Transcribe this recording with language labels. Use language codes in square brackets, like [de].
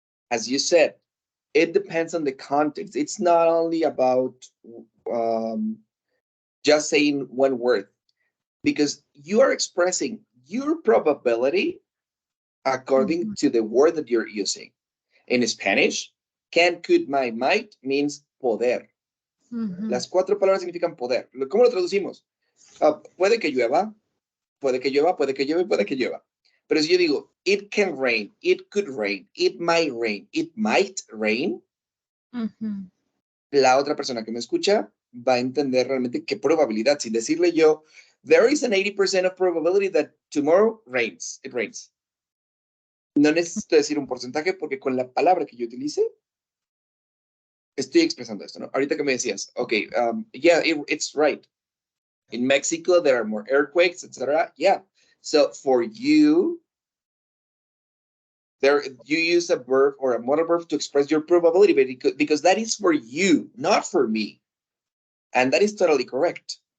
[en] As you said, it depends on the context. It's not only about um, just saying one word because you are expressing your probability according Mhm, to the word that you're using. In Spanish, can, could, might means poder. mhm, [es] Las cuatro palabras significan poder. ¿Cómo lo traducimos? Puede que llueva, puede que llueva, puede que llueva, puede que llueva. Pero si yo digo, [en] it can rain, it could rain, it might rain, mhm. [es] la otra persona que me escucha va a entender realmente qué probabilidad. Sin decirle yo, [en] there is an 80% of probability that tomorrow rains, it rains. [es] No necesito decir un porcentaje porque con la palabra que yo utilice, estoy expresando esto, ¿no? Ahorita que me decías, okay, [en] yeah, it's right. In Mexico, there are more earthquakes, etc. Yeah. So for you, there you use a verb or a modal verb to express your probability, because that is for you, not for me. And that is totally correct.